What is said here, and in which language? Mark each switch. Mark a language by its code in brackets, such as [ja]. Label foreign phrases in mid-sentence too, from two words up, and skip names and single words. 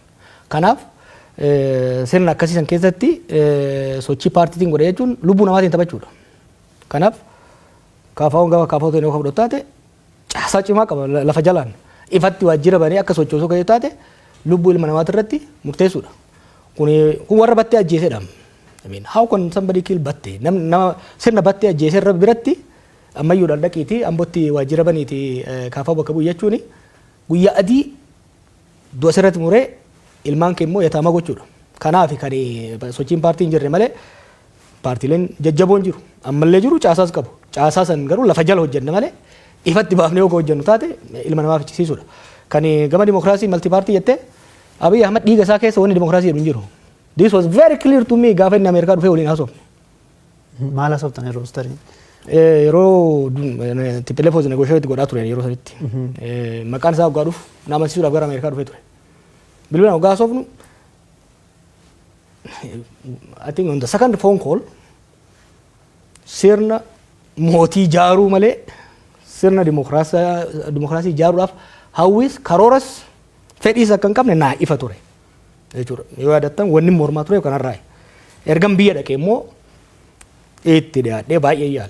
[om] Kanaaf sirna akkasiisan keessatti sochii paartiitiin godhe jechuun lubbuu namaatiin taphachuudha. Kanaaf kaafaawwan gaafa kaafaawwan ta'e qofa fudhatte caasaa cimaa qaba lafa jalaan ifatti wajjira banee akka sochoosuu ga'ee taate lubbuu ilma namaati irratti murteessuudha. Kun warra battee ajjeesedha. [en] I mean, how can somebody kill battee? [om] Nama sirna battee ajjeesee irra biratti ammayyuudhaan dhaqiiti ambotti wajjira baniiti kaafaa bakka bu'u jechuun guyyaa adii du'a sirratti muree ilmaan kee immoo yataama gochuudha. Kanaaf kan sochiin paartii hin jirre malee paartiileen jajjaboon jiru. Ammallee jiru caasaas qabu. Caasaa san garuu lafa jala hojjenna malee ifatti baafnee yoo hojjennu taate ilma namaa fichisiisuudha. Kan gama dimokiraasii malti paartii jettee Abiy Ahmed dhiiga isaa keessa wanni dimokiraasii jedhu hin jiru. [en] This was very clear to me [om] gaafa inni Ameerikaa dhufee waliin haasofne. Maal haasoftan yeroo starii? Yeroo TPLF negotiate godhaa turan yeroo sanitti. Maqaan isaa waggaa dhufu nama amansiisuudhaaf gara Ameerikaa dhufee ture. Bilbilaan waggaa haasofnu [en] I think on the second phone call [om] sirna mootii jaaruu malee sirna dimokiraasii jaaruudhaaf hawwis karooras fedhiis akka hin qabne naa ifa ture. Jechuudha. Yoo yaadattan wanni mormaa ture kanarraa. Ergan biyya dhaqee immoo itti dhiyaadhee baay'ee yaale.